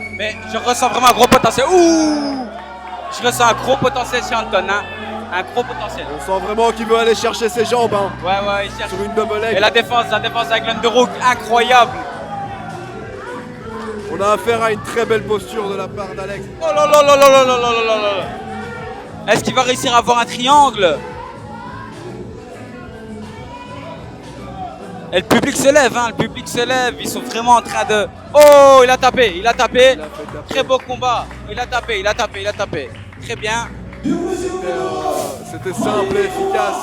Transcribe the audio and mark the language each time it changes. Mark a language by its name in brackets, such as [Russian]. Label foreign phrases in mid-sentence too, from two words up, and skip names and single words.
[French] Mais je ressens vraiment un gros potentiel. Ouh! Je ressens un gros potentiel chez Anton, hein. Un gros potentiel. On sent vraiment qu'il veut aller chercher ses jambes hein, Ouais, ouais, il cherche. sur une double leg. Et la défense avec l'underhook, incroyable. On a affaire à une très belle posture de la part d'Alex. Oh là là là là là là là là là. Est-ce qu'il va réussir à avoir un triangle? Et le public se lève, hein, le public se lève, ils sont vraiment en train de... Oh, il a tapé. Il a fait taper. Très beau combat. Il a tapé. Très bien. C'était simple et efficace.